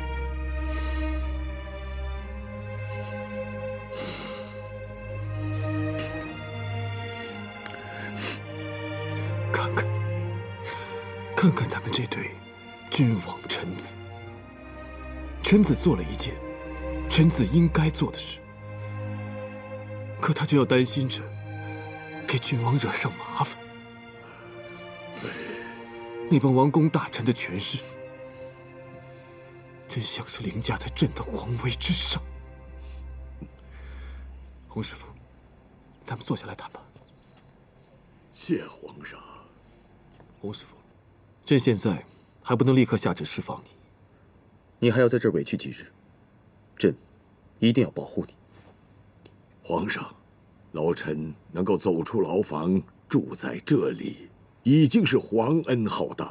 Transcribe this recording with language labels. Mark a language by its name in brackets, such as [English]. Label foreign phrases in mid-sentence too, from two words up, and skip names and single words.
[Chinese] 看看咱们這對君王臣子，臣子做了一件臣子應該做的事，可他就要擔心着給君王惹上麻煩。那幫王公大臣的權勢，真像是凌駕在朕的皇位之上。洪師傅，咱們坐下來談吧。謝皇上。洪師傅，朕現在還不能立刻下旨釋放你，你還要在這兒委屈幾日，朕一定要保護你。皇上，老臣能夠走出牢房，住在這裡，已經是皇恩浩蕩。